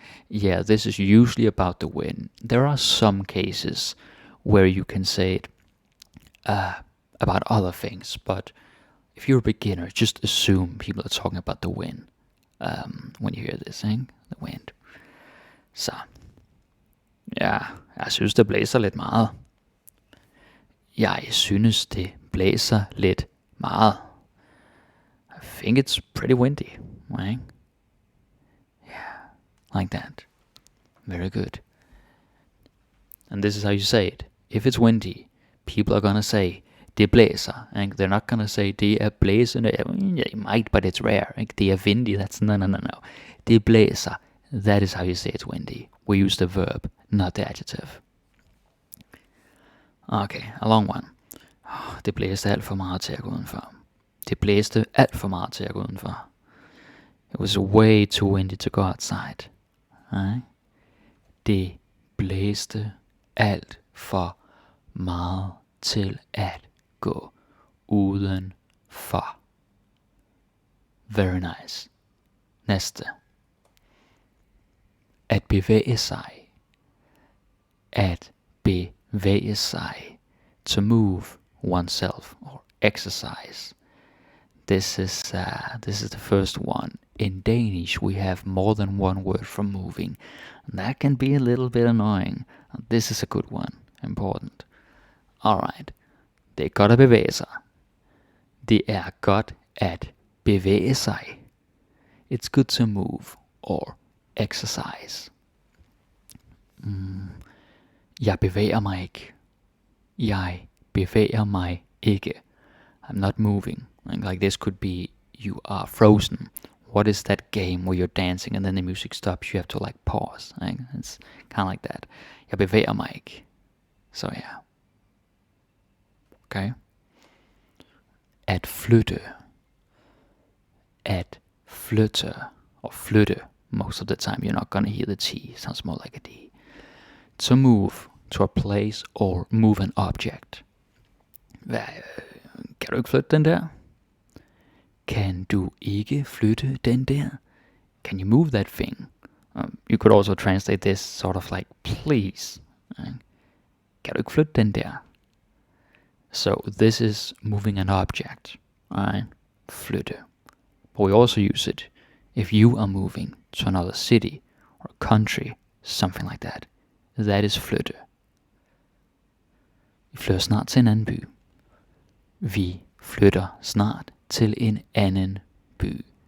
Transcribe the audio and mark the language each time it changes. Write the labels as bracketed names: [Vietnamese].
[English] Yeah, this is usually about the wind. There are some cases where you can say it about other things, but if you're a beginner, just assume people are talking about the wind when you hear this thing, the wind. [Danish] Så, ja, jeg synes det blæser lidt meget. Jeg synes det blæser lidt meget. [English] I think it's pretty windy, right? Yeah, like that. Very good. And this is how you say it. If it's windy, people are gonna say [Danish] det blæser. [English] And they're not gonna say [Danish] det er blæsende. [English] Yeah, it might, but it's rare. Like, [Danish] det er [English] windy. That's no. [Danish] Det blæser. [English] That is how you say it's windy. We use the verb, not the adjective. Okay, a long one. [Danish] Det blæste alt for meget til at gå udenfor. Det blæste alt for meget til at gå udenfor. [English] It was way too windy to go outside. Right? [Danish] Det blæste alt for meget til at gå udenfor. [English] Very nice. [Danish] Næste. At bevæge sig. At bevæge sig. [English] To move oneself or exercise. This is the first one. in Danish we have more than one word for moving. That can be a little bit annoying. This is a good one. Important. Alright. [Danish] Det er godt at bevæge sig. Det er godt at bevæge sig. [English] It's good to move or exercise. [Danish] Jeg bevæger mig ikke. Jeg bevæger mig ikke. [English] I'm not moving. Like this could be you are frozen. What is that game where you're dancing and then the music stops? You have to like pause. Like, it's kind of like that. [Danish] Jeg bevæger mig ikke. [English] So yeah. Okay. [Danish] At flytte. At flytte. Or flytte. [English] Most of the time you're not gonna hear the T. It sounds more like a D. To move to a place or move an object. [Danish] Kan du ikke flytte den der? Kan du ikke flytte den der? [English] Can you move that thing? You could also translate this sort of like, please. [Danish] Kan du ikke flytte den der? [English] So this is moving an object. Alright? Flytte. But we also use it if you are moving to another city or country, something like that. That is flytte. [Danish] Vi flytter snart til en anden by. Vi flytter snart til en anden by.